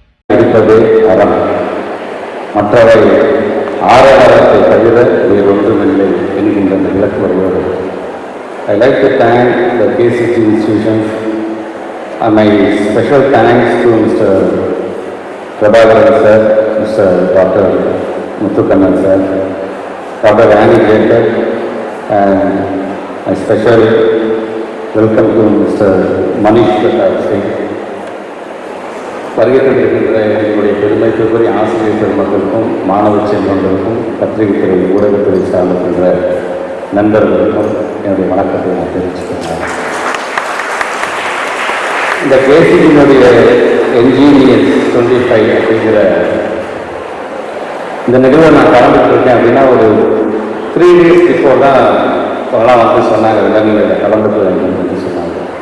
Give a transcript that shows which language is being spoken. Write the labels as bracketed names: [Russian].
[Tamil] கற்பதே அறம், மற்றவை ஆரவாரத்தை தவிர வேறொன்றுமில்லை என்கின்ற விளக்கு வருவது. [English] I like to thank the KCT institutions and my special thanks to Mr. Prabhakaran sir, Mr. Dr. Muthukannan sir, Dr. Annie Jacob, and my special welcome to Mr. Manish Pratap Singh. [Tamil] வருகின்ற என்னுடைய பெருமைக்குரிய ஆசிரியர் பெருமக்களுக்கும் மாணவ செல்வங்களுக்கும் பத்திரிகைத்துறை ஊடகத்துறை சார்ந்திருக்கின்ற நண்பர்களுக்கும் என்னுடைய வணக்கத்தை நான் தெரிவிச்சுக்கிறேன். இந்த கேசியினுடைய என்ஜினியர்ஸ் 25 அப்படிங்கிற இந்த நிகழ்வை நான் கலந்துட்டுருக்கேன் அப்படின்னா ஒரு 3 days பிஃபோர் தான் அவங்களாம் வந்து சொன்னாங்க, நீங்கள் கலந்துட்டு சொன்னாங்க.